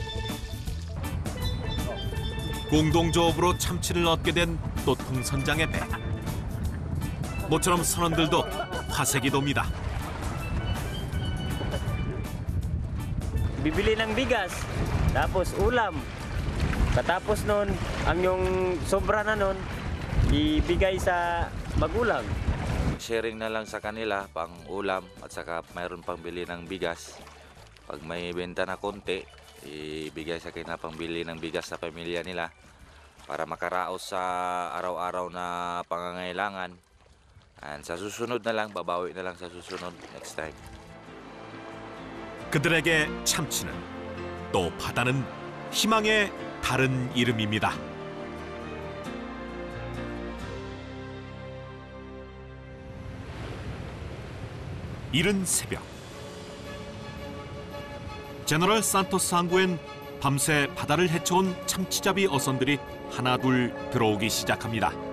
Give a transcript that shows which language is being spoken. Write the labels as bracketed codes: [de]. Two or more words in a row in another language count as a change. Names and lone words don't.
[ko] 공동조업으로 참치를 얻게 된 또통선장의 배. 모처럼 선원들도 화색이 돕니다. [tl] Bibili ng bigas, tapos ulam. Katapos nun, ang yung sobra na nun, ibigay sa magulang. Sharing na lang sa kanila pang ulam at saka mayroon pang bili ng bigas. Pag may benta na konti, ibigay sa kanila pang bili ng bigas sa pamilya nila para makaraos sa araw-araw na pangangailangan. And sa susunod na lang, babawi na lang sa susunod [en] next time. [ko] 그들에게 참치는 또 바다는 희망의 다른 이름입니다. 이른 새벽 제너럴 산토스 항구엔 밤새 바다를 헤쳐온 참치잡이 어선들이 하나둘 들어오기 시작합니다.